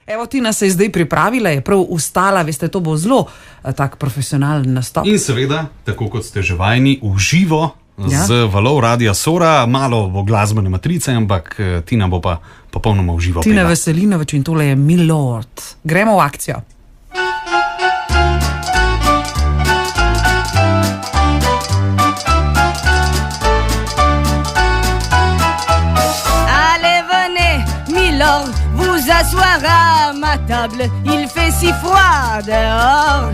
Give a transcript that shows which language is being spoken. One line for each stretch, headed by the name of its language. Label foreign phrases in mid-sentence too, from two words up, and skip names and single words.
Slovenian: Evo, Tina se je zdaj pripravila, je prav ustala, veste, to bo zelo tak profesionalen nastop. In seveda, tako kot ste že vajeni, v živo z valov Radia Sora, malo bo glasbene matrice, ampak Tina bo pa popolnoma v živo. Tina Veselinovič in tole je Milord. Gremo v akcijo.
French: Vous asseoir à ma table, il fait si froid dehors.